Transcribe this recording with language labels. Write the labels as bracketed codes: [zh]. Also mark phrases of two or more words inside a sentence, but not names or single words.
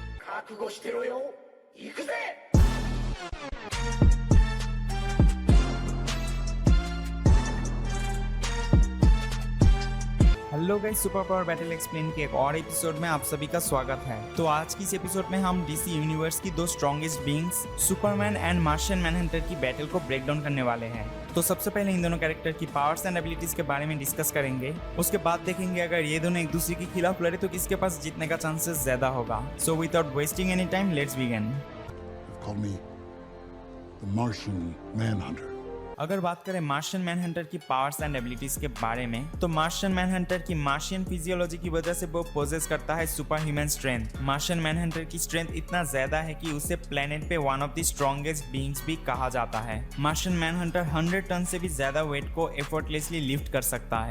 [ja] 覚悟してろよ。行くぜ。 [en] hello guys, [hi] सुपर पावर बैटल एक्सप्लेन के एक और एपिसोड में आप सभी का स्वागत है। तो आज की इस एपिसोड में हम डीसी यूनिवर्स की दो [en] strongest beings [hi] सुपरमैन एंड मार्शियन मैनहंटर की बैटल को [en] break down [hi] करने वाले हैं। तो सबसे पहले इन दोनों कैरेक्टर की [en] powers and abilities [hi] के बारे में डिस्कस करेंगे। उसके बाद देखेंगे अगर ये दोनों एक दूसरे के खिलाफ लड़े तो किसके पास जीतने का चांसेस ज्यादा होगा। [en] so without wasting any time, let's begin. Call me the Martian Manhunter. [hi] अगर बात करें मार्शियन मैनहंटर की [en] powers and abilities [hi] के बारे में, तो मार्शियन मैनहंटर की [en] Martian physiology [hi] की वजह से वो पोजेस करता है [en] super human strength. [hi] मार्शियन मैनहंटर की स्ट्रेंथ इतना ज्यादा है कि उसे प्लेनेट पे [en] one of the strongest beings [hi] भी कहा जाता है। मार्शियन मैनहंटर 100 टन से भी ज्यादा वेट को एफर्टलेसली लिफ्ट कर सकता है।